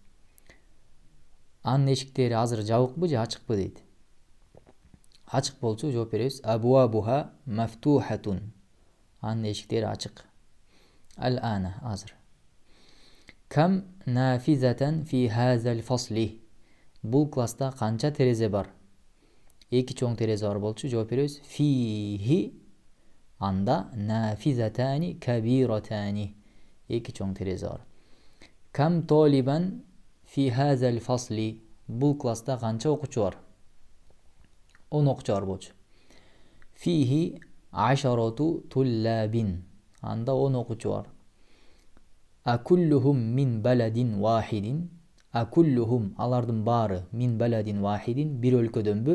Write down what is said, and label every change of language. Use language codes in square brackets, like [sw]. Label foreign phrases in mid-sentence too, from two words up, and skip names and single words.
[ky] Анын эшиктери азыр жабыкпы же ачыкпы дейт. Ачык болчу, жооп беребиз. [ar] أبوابها مفتوحة. [ky] Анын эшиктери ачык. Ал ана азыр. [ar] كم نافذة في هذا الفصل. [ky] Бул класста канча терезе бар? 2 чоң терезе бар болчу, жооп беребиз. [ar] Фихи анда نافذتان كبيرتان. [ky] 2 чоң терезе бар. [ar] كم طالبا في هذا الفصل. [ky] Бул класста канча окуучу бар? 10 окуучу бар болчу. [ar] فيه عشرة طلاب. [ky] Анда 10 окуучу бар. [ar] أكلهم من بلد واحد. [ky] Акуллухум алардын баары [ar] من بلد واحد, [ky] бир өлкөдөнбү?